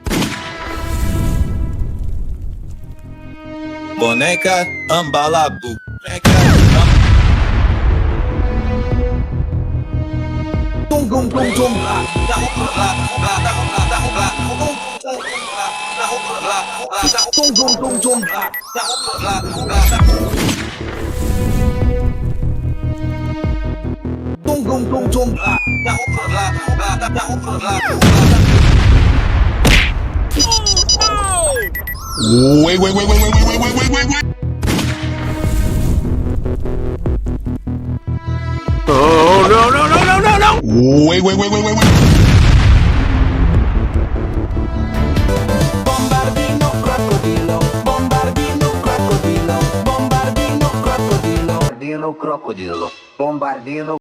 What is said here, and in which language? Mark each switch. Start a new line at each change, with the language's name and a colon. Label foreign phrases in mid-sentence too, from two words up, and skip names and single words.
English: Boneca Ambalabu, Boneca Tung tung tung tung. Tung tung tung tung. Tung tung tung tung. Wait. Oh, no. Wait. Bombardino Crocodilo, Bombardino Crocodilo, Bombardino Crocodilo, Bombardino Crocodilo, Bombardino.